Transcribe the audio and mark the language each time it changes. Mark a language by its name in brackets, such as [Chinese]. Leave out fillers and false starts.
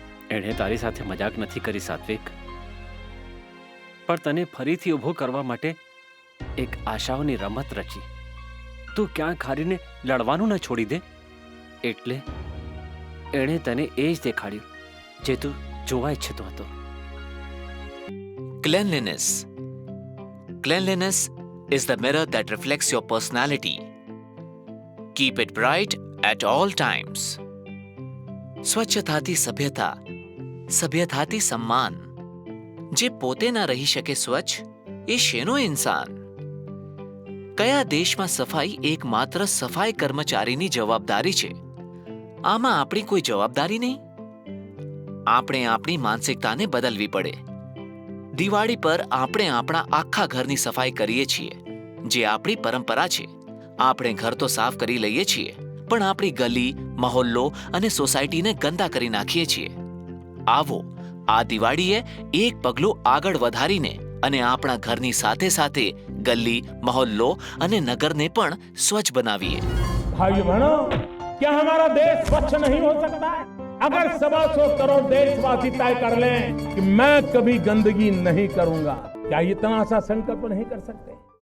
[Gujarati] એણે તારી સાથે મજાક નથી કરી સાત્વિક, પણ તને ફરીથી ઊભો કરવા માટે એક આશાઓની રમત રચી. તું ક્યાંક હારીને લડવાનું ન છોડી દે, એટલે એણે તને એ જ દેખાડ્યું જે તું જોવા ઈચ્છતો હતો. [English] Cleanliness. Cleanliness is the mirror that reflects your personality. Keep it bright at all times. [Gujarati] સ્વચ્છતાથી સભ્યતા, સભ્યતાથી સન્માન. જે પોતે ના રહી શકે સ્વચ્છ, એ શેનો ઇન્સાન? કયા દેશમાં સફાઈ એકમાત્ર સફાઈ કર્મચારીની જવાબદારી છે? આમાં આપણી કોઈ જવાબદારી નહીં. આપણે આપણી માનસિકતાને બદલવી પડે. દિવાળી પર આપણે આપણા આખા ઘરની સફાઈ કરીએ છીએ, જે આપણી પરંપરા છે. આપણે ઘર તો સાફ કરી લઈએ છીએ, પણ આપણી ગલી, મહોલ્લો અને સોસાયટીને ગંદા કરી નાખીએ છીએ. આવો, આ દિવાળીએ એક પગલું આગળ વધારીને અને આપણા ઘરની સાથે સાથે ગલી, મહોલ્લો અને નગરને પણ સ્વચ્છ બનાવીએ. [Hindi] भाइयों बहनों, क्या हमारा देश स्वच्छ नहीं हो सकता है? अगर 125 करोड़ देशवासी तय कर लें कि मैं कभी गंदगी नहीं करूंगा, क्या इतना सा संकल्प नहीं कर सकते?